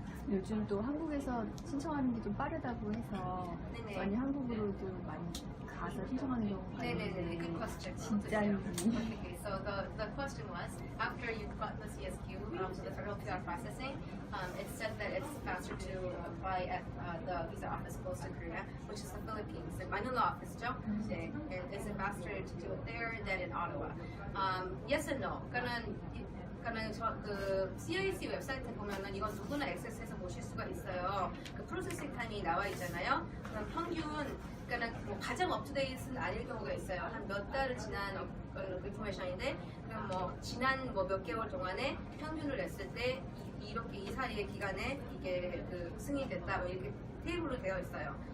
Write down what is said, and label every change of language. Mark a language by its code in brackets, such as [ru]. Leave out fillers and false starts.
[ko] 요즘 또 한국에서 신청하는 게 좀 빠르다고 해서 네네. 많이 한국으로도 많이 가서 신청하는 경우가 [en] 네네네. Good question. [ko] 진짜인지. [en] Okay, so the question was, after you've got the CSQ, so the federal PR processing, it said that it's faster to apply at the visa office close to Korea, which is the Philippines. The Manila office, Joe. Is it faster to do it there than in Ottawa? Yes and no. [ko] 그러니까는 그 CIC 웹사이트 보면은 이건 누구나 액세스해서 보실 수가 있어요. 그 프로세싱 타임이 나와 있잖아요. 그럼 평균, 그러니까는 뭐 가장 업투데이트는 아닐 경우가 있어요. 한 몇 달을 지난 인포메이션인데, 그럼 뭐 지난 뭐 몇 개월 동안에 평균을 냈을 때 이렇게 이 사이의 기간에 이게 그 승인됐다, 뭐 이렇게 테이블로 되어 있어요.